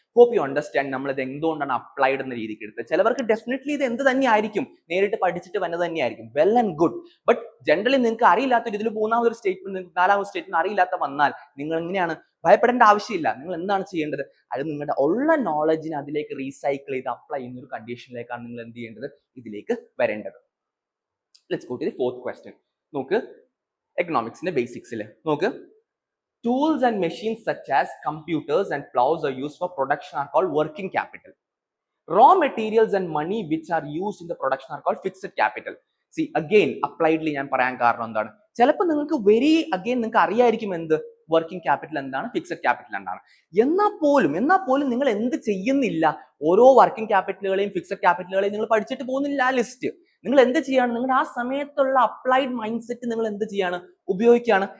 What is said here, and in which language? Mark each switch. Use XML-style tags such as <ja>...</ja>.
<en>hope you understand</en> <ml>നമ്മൾ ഇത് എന്തുകൊണ്ടാണ് അപ്ലൈഡ് എന്ന രീതിക്ക് എടുത്തത്. ചിലവർക്ക് ഡെഫിനറ്റ്ലി ഇത് എന്ത് തന്നെയായിരിക്കും, നേരിട്ട് പഠിച്ചിട്ട് വന്നത് തന്നെയായിരിക്കും,</ml> <en>Well and good.</en> <ml>But generally നിങ്ങൾക്ക് അറിയില്ലാത്തൊരു ഇതിൽ മൂന്നാമതൊരു സ്റ്റേറ്റ്മെന്റ്, നാലാമത് സ്റ്റേറ്റ്മെന്റ് അറിയില്ലാത്ത വന്നാൽ നിങ്ങൾ എങ്ങനെയാണ്, ഭയപ്പെടേണ്ട ആവശ്യമില്ല. നിങ്ങൾ എന്താണ് ചെയ്യേണ്ടത്, അത് നിങ്ങളുടെ ഉള്ള നോളജിനെ അതിലേക്ക് റീസൈക്കിൾ ചെയ്ത് അപ്ലൈ ചെയ്യുന്ന ഒരു കണ്ടീഷനിലേക്കാണ് നിങ്ങൾ എന്ത് ചെയ്യേണ്ടത്, ഇതിലേക്ക് വരേണ്ടത്.</ml> <en>Let's go to the fourth question.</en> <ml>നോക്ക്, എക്കണോമിക്സിന്റെ ബേസിക്സിൽ നോക്ക്,</ml> <en>tools and machines such as computers and plows are used for production are called working capital. Raw materials and money which are used in the production are called fixed capital. See, again appliedly</en> <ml>ഞാൻ പറയാൻ കാരണം എന്താണ്, ചിലപ്പോൾ നിങ്ങൾക്ക് നിങ്ങൾക്ക് അറിയായിരിക്കും എന്ത് working capital എന്താണ്, ഫിക്സഡ് ക്യാപിറ്റൽ എന്താണ്. എന്നാൽ പോലും നിങ്ങൾ എന്ത് ചെയ്യുന്നില്ല, ഓരോ വർക്കിംഗ് ക്യാപിറ്റലുകളെയും ഫിക്സഡ് ക്യാപിറ്റലുകളെയും നിങ്ങൾ പഠിച്ചിട്ട് പോകുന്നില്ല. ആ ലിസ്റ്റ് നിങ്ങൾ എന്ത് ചെയ്യാണ്, നിങ്ങളുടെ ആ സമയത്തുള്ള അപ്ലൈഡ് മൈൻഡ് സെറ്റ് നിങ്ങൾ എന്ത് ചെയ്യാണ്, ഉപയോഗിക്കുകയാണ്.</ml>